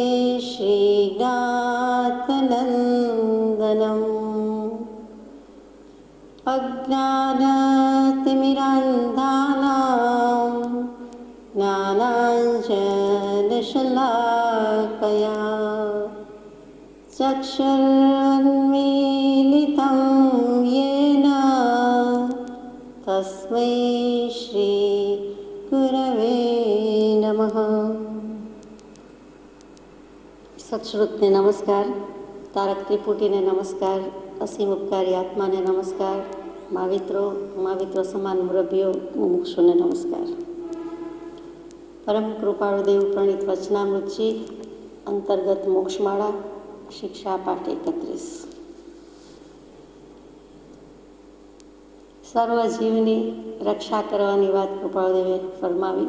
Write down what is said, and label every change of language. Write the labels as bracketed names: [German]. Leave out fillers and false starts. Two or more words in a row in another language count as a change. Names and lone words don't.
[Sanskrit] श्रीनाथनन्दनम् अज्ञानतिमिरान्धानां ज्ञानाञ्जनशलाकया चक्षुरुन्मीलितं येन तस्मै श्रीगुरवे नमः। [Gujarati] સત્શ્રુતને નમસ્કાર, તારક ત્રિપુટીને નમસ્કાર, અસીમ ઉપકારી આત્માને નમસ્કાર, महाविત્રો સમાન મુરબ્બીઓ મુમુક્ષુને નમસ્કાર। પરમ કૃપાળુ દેવ પ્રણીત વચનામૃતજી અંતર્ગત મોક્ષમાળા શિક્ષા પાઠ 31। સર્વ જીવની રક્ષા કરવાની વાત કૃપાળુદેવે ફરમાવી।